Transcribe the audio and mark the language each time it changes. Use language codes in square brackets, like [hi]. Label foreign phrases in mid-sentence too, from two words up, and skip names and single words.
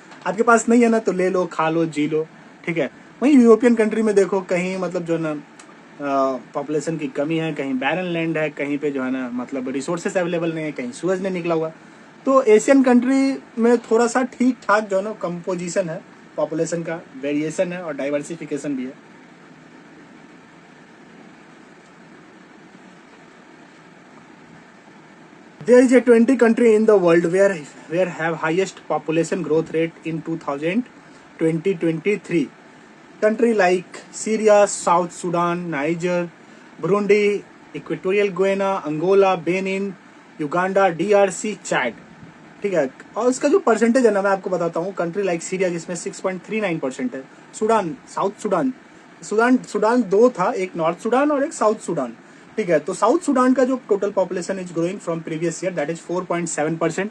[hi] आपके पास नहीं है ना तो ले लो, खा लो, जी लो. ठीक है, वहीं [en] European country [hi] में देखो कहीं मतलब जो है ना पॉपुलेशन की कमी है, कहीं [en] barren land [hi] है, कहीं पे जो है ना मतलब [en] resources available [hi] नहीं है, कहीं सूरज नहीं निकला हुआ. तो [en] Asian country [hi] में थोड़ा सा ठीक ठाक जो है ना कंपोजिशन है, पॉपुलेशन का वेरिएशन है और डाइवर्सिफिकेशन भी है. [en] There is a 20 country in the world where have highest population growth rate in 2023. Country like Syria, South Sudan, Niger, Burundi, Equatorial Guinea, Angola, Benin, Uganda, DRC, Chad. [hi] ठीक है, और उसका जो परसेंटेज है ना मैं आपको बताता हूँ. [en] country like [hi] सीरिया जिसमें 6.39% है. साउथ सुडान 2 था, एक नॉर्थ सुडान और एक साउथ सुडान. [en] ठीक है, तो साउथ सुडान [hi] का जो [en] total population is growing from previous year that is 4.7%.